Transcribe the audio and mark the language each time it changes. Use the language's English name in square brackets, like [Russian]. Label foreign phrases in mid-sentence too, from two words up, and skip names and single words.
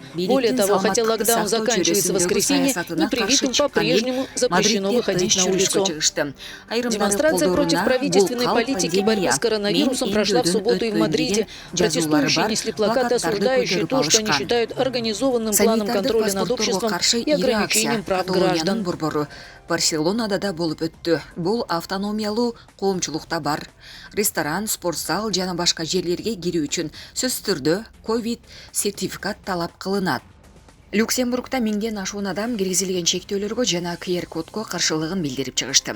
[Russian] Более того, хотя локдаун заканчивается в воскресенье, непривитым по-прежнему запрещено выходить на улицу. Демонстрация против правительственной политики борьбы с коронавирусом прошла в субботу и в Мадриде. Протестующие несли плакаты, осуждающие то, что они считают организованным планом контроля над обществом и ограничением прав граждан. [Kyrgyz] Барселонада да болуп өттү. Бул автономиялуу коомчулукта бар. Ресторан, спортзал жана башка жерлерге кирүү үчүн сөзсүз түрдө ковид сертификат талап кылынат. Люксембургда 1000ден ашуун адам киргизилген чектөөлөргө жана QR-кодко каршылыгын билдирип чыгышты.